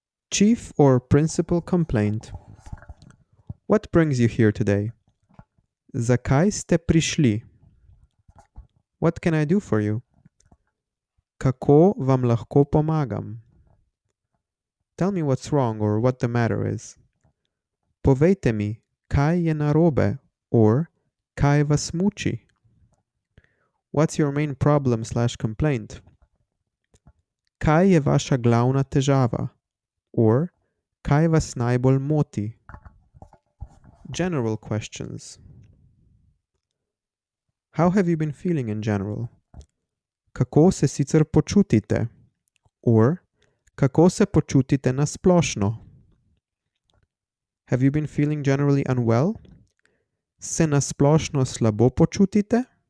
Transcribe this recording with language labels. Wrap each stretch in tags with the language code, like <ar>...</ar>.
<en>Chief or principal complaint. What brings you here today?</en> <sl>Zakaj ste prišli?</sl> <en>What can I do for you?</en> <sl>Kako vam lahko pomagam?</sl> <en>Tell me what's wrong or what the matter is.</en> <sl>Povejte mi, kaj je narobe or kaj vas muči?</sl> <en>What's your main problem/complaint?</en> <sl>Kaj je vaša glavna težava? Or kaj vas najbolj moti?</sl> <en>General questions. How have you been feeling in general?</en> <sl>Kako se sicer počutite?</sl> <en>Or</en> <sl>kako se počutite na splošno?</sl> <en>Have you been feeling generally unwell?</en> <sl>Se na splošno slabo počutite?</sl>